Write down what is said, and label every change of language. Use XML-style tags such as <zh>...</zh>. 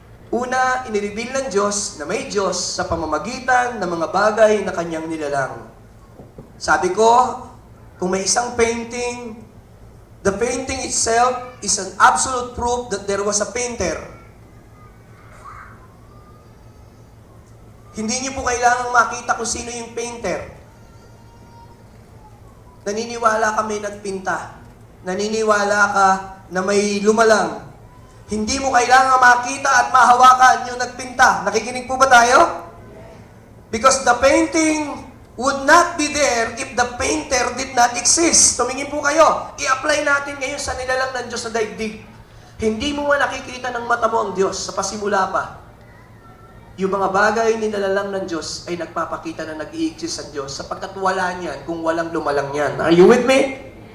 <tl>Una, inireveal ng Diyos na may Diyos sa pamamagitan ng mga bagay na Kanyang nilalang. Sabi ko, kung may isang painting,</tl> <en>the painting itself is an absolute proof that there was a painter.</en> <tl>Hindi niyo po kailangang makita kung sino yung painter. Naniniwala ka may nagpinta. Naniniwala ka na may lumalang. Hindi mo kailangan makita at mahawakan yung nagpinta. Nakikinig po ba tayo?</tl> <en>Because the painting would not be there if the painter did not exist.</en> <tl>Tumingin po kayo. I-apply natin ngayon sa nilalang ng Diyos sa daigdig. Hindi mo man nakikita ng mata mo ang Diyos sa pasimula pa. Yung mga bagay ni nilalang ng Diyos ay nagpapakita na nag-i-exist ang Diyos sapagkat wala niyan kung walang lumalang niyan.</tl> <en>Are you with me?</en>